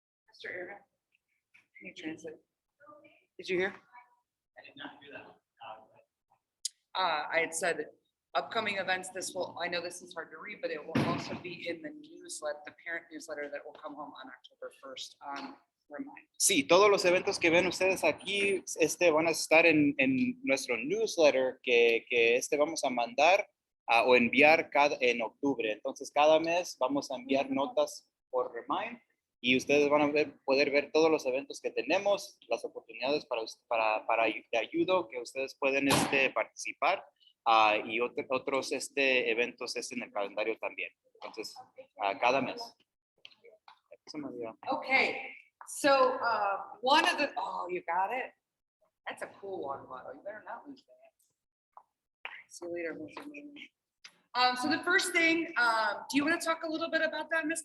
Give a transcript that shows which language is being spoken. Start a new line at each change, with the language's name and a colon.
English: Mr. Aaron, can you translate? Did you hear? I did not do that. I had said upcoming events, I know this is hard to read, but it will also be in the newsletter, the parent newsletter that will come home on October 1st on Remind.
Spanish: Sí, todos los eventos que ven ustedes aquí van a estar en nuestro newsletter que vamos a mandar o enviar en octubre. Entonces, cada mes vamos a enviar notas por Remind y ustedes van a poder ver todos los eventos que tenemos, las oportunidades para de ayuda que ustedes pueden participar y otros eventos en el calendario también. Entonces, cada mes.
English: Okay, so one of the, oh, you got it? That's a cool water bottle. You better not lose that. See you later, Mr. Meehan. So the first thing, do you want to talk a little bit about that, Ms.